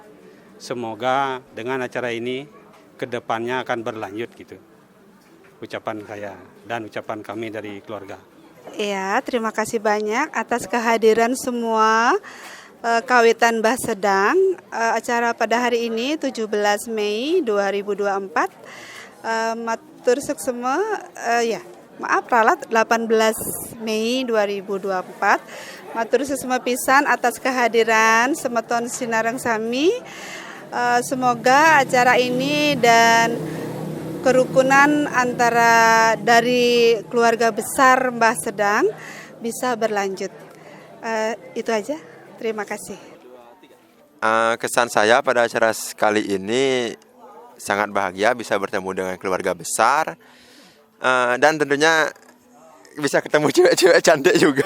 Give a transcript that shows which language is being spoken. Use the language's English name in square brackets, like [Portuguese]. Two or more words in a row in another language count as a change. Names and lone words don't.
[Indonesian] Semoga dengan acara ini kedepannya akan berlanjut gitu. Ucapan saya dan ucapan kami dari keluarga. Ya, terima kasih banyak atas kehadiran semua kawitan Mbah Sedang. Acara pada hari ini 17 Mei 2024. [Balinese] Matur suksema [Indonesian] ralat 18 Mei 2024. [Balinese] Matur suksema pisan [Indonesian] atas kehadiran [Balinese] semeton sinareng sami. [Indonesian] Semoga acara ini dan kerukunan antara dari keluarga besar Mbah Sedang bisa berlanjut. Itu aja. Terima kasih. Kesan saya pada acara kali ini sangat bahagia bisa bertemu dengan keluarga besar dan tentunya bisa ketemu cewek-cewek cantik juga.